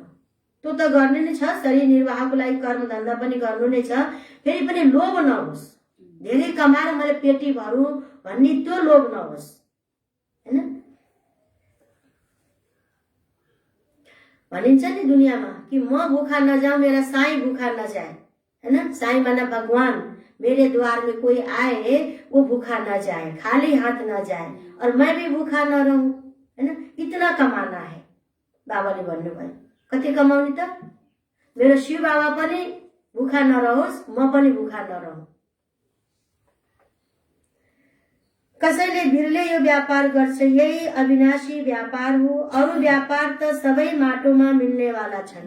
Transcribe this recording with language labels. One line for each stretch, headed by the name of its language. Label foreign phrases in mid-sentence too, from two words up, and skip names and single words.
Nepali: त्यो त गर्ने नै छ, शरीर निर्वाहको लागि कर्म धन्दा पनि गर्नु नै छ। फेरि पनि लोभ नहोस्, धेरै कमाएर मैले पेटी भरौँ भन्ने त्यो लोभ नहोस् हैन। भनिन्छ नि दुनियाँमा
Hindi: कि म भूखा नजाऊं, मेरा साईं भूखा नजाए हैन। साईं माना भगवान, मेरे द्वार में कोई आए वो भूखा न जाए, खाली हाथ न जाए, और मैं भी भूखा न रहूं हैन। इतना कमाना है
Nepali: बाबाले भन्नुभयो। कति कमाउने त, मेरो शिव बाबा पनि भूखा नरहोस्, म पनि भूखा नरहूं। कसैले बिरले यो व्यापार गर्छ, यही अविनाशी व्यापार हो। अरू व्यापार त सबै माटोमा मिल्नेवाला छन्।